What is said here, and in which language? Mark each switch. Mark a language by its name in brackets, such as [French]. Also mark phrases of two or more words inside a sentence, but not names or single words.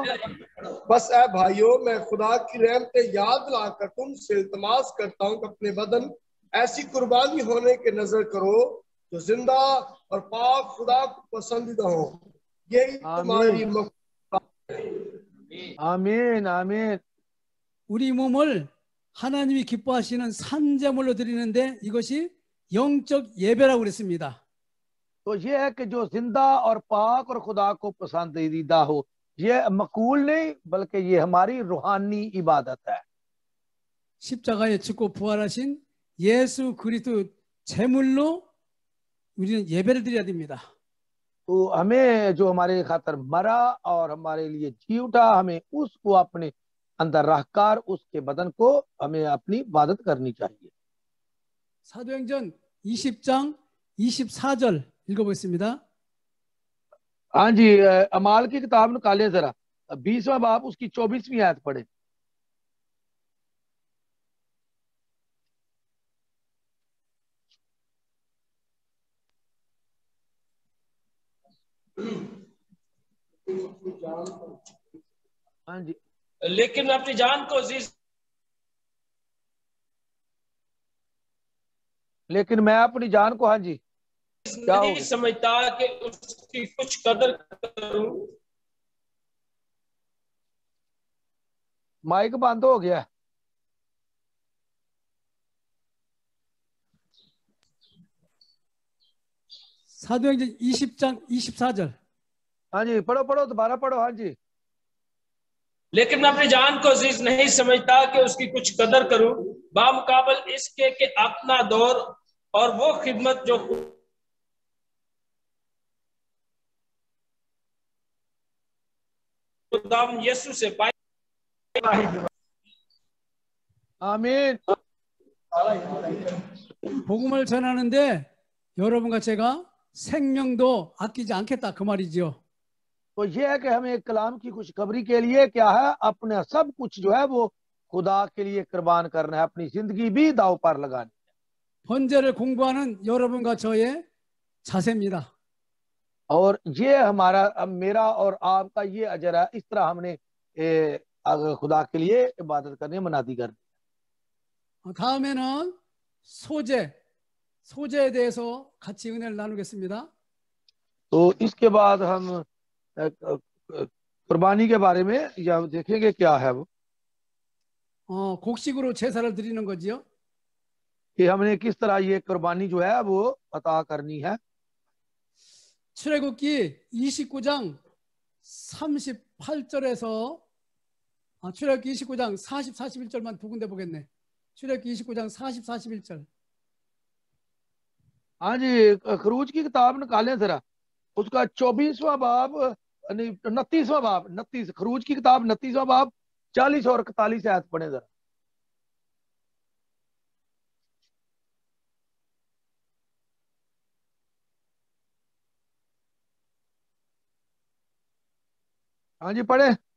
[Urdu] بس اے بھائیو، میں خدا کی رحمتیں یاد لا کر تم سے التماس کرتا ہوں کہ اپنے بدن ایسی قربانی ہونے کے نذر کرو جو زندہ اور پاک خدا کو پسندیدہ ہو. یہی تمہاری آمین آمین. [Korean] 우리 몸을 하나님이 기뻐하시는 산제물로 드리는데 이것이 영적 예배라고 그랬습니다. [Urdu] تو یہ ہے کہ جو زندہ اور پاک اور خدا کو پسندیدہ ہو، یہ معقول نہیں بلکہ یہ ہماری روحانی عبادت ہے. [Korean] 십자가에 죽고 부활하신 예수 그리스도 제물로 우리는 예배를 드려야 됩니다. [Urdu] تو ہمیں جو ہمارے خاطر مرا اور ہمارے لیے جی اٹھا، ہمیں اس کو اپنے اندر رکھ کر اس کے بدن کو ہمیں اپنی عبادت کرنی چاہیے. [Korean] 사도행전 20장 24절 읽어보겠습니다. [Urdu] ہاں جی، اعمال کی کتاب نکالے ذرا، 20واں باب اس کی 24ویں آیت پڑھے. ہاں جی, لیکن اپنی جان کو عزیز لیکن میں اپنی جان کو، ہاں جی کیا نہیں سمجھتا کہ اس کی کچھ قدر کروں. مائیک بند ہو گیا. [Korean] 사도행전 20장 24절. [Urdu] ہاں جی پڑھو پڑھو، دوبارہ پڑھو. ہاں جی, لیکن میں اپنی جان کو عزیز نہیں سمجھتا کہ اس کی کچھ قدر کروں، بمقابلہ اس کے کہ اپنا دور اور وہ خدمت جو خدام یسوع سے پائی. آمین. [Korean] 복음을 전하는데 여러분과 제가 생명도 아끼지 않겠다 그 말이죠. [Urdu] تو یہ ہے کہ ہمیں کلام کی خوشخبری کے لیے کیا ہے، اپنے سب کچھ جو ہے وہ خدا کے لیے قربان کرنا ہے، اپنی زندگی بھی داؤ پر لگانی ہے. [Korean] 번제를 공부하는 여러분과 저의 자세입니다. [Urdu] اور یہ ہمارا، اب میرا اور آپ کا یہ اجر ہے. اس طرح ہم نے خدا کے لیے عبادت کرنی، منادی کرنی. [Korean] 다음에는 소재에 대해서 같이 은혜를 나누겠습니다. [Urdu] تو اس کے بعد ہم قربانی کے بارے میں یا دیکھیں گے کیا ہے وہ, [Korean] 곡식으로 제사를 드리는 거지요. [Urdu] کہ ہم نے کس طرح یہ قربانی جو ہے وہ عطا کرنی ہے. [Korean] 출애굽기 29장 38절에서 출애굽기 29장 40, 41절만 두 군데 보겠네. 출애굽기 29장 40, 41절. [Urdu] ہاں جی، خروج کی کتاب نکالیں ذرا، اس کا 24واں باب، 29واں باب، 29، خروج کی کتاب 29واں باب 40 اور 41 آیت پڑھے ذرا. ہاں جی پڑھے.